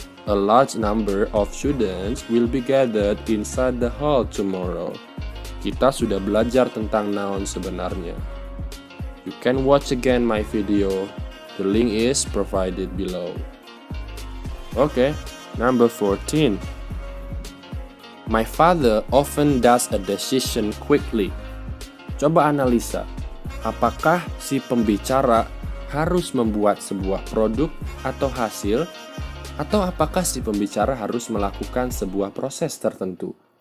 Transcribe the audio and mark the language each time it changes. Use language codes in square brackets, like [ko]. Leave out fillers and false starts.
[en] A large number of students will be gathered inside the hall tomorrow. [id] Kita sudah belajar tentang noun sebenarnya. [en] You can watch again my video. The link is provided below. Okay, number 14. My father often does a decision quickly. [id] Coba analisa. Apakah si pembicara harus membuat sebuah produk atau hasil, atau apakah si pembicara harus melakukan sebuah proses tertentu?